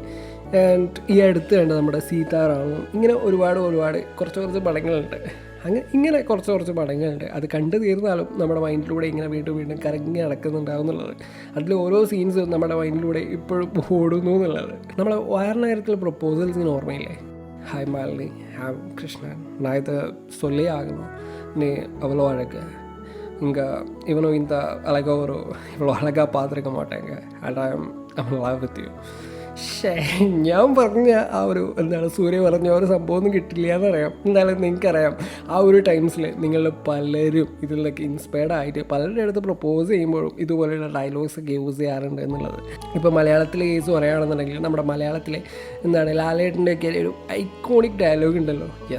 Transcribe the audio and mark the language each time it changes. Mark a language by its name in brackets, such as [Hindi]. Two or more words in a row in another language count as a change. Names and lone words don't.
[Malayalam] ആൻഡ് ഈ അടുത്ത് കണ്ട നമ്മുടെ സീതാറാമം, ഇങ്ങനെ ഒരുപാട് കുറച്ച് പടങ്ങളുണ്ട്. ഇങ്ങനെ കുറച്ച് പടങ്ങളുണ്ട്. അത് കണ്ടു തീർന്നാലും നമ്മുടെ മൈൻഡിലൂടെ ഇങ്ങനെ വീണ്ടും കറങ്ങി നടക്കുന്നുണ്ടാവുന്നുള്ളത്. അതിൽ ഓരോ സീൻസും നമ്മുടെ മൈൻഡിലൂടെ ഇപ്പോഴും ഓടുന്നു എന്നുള്ളത്. നമ്മളെ വാരണായിരത്തിലെ പ്രപ്പോസൽസ് ഇങ്ങനെ ഓർമ്മയില്ലേ? [English] ഹായ് മാലിനി, ഹായ് കൃഷ്ണൻ, [Tamil] நான் இதை சொல்லி ஆகணும், நீ அவ்வளோ அழகு, இங்கே இவனும் இந்த அழகாக இவ்வளோ அழகாக பார்த்துருக்க மாட்டாங்க, [English] and I am love with you. [Malayalam] ഞാൻ പറഞ്ഞ ആ ഒരു സൂര്യ പറഞ്ഞ ഒരു സംഭവമൊന്നും കിട്ടില്ല എന്നറിയാം. എന്തായാലും നിങ്ങൾക്കറിയാം, ആ ഒരു ടൈംസിൽ നിങ്ങൾ പലരും ഇതിലൊക്കെ ഇൻസ്പയർഡ് ആയിട്ട് പലരുടെ അടുത്ത് പ്രപ്പോസ് ചെയ്യുമ്പോഴും ഇതുപോലെയുള്ള ഡയലോഗ്സൊക്കെ യൂസ് ചെയ്യാറുണ്ട് എന്നുള്ളത്. ഇപ്പോൾ മലയാളത്തിലെ കേസ് പറയുകയാണെന്നുണ്ടെങ്കിൽ, നമ്മുടെ മലയാളത്തിലെ ലാലേട്ടൻ്റെയൊക്കെ ഒരു [English] iconic dialogue [Malayalam] ഉണ്ടല്ലോ.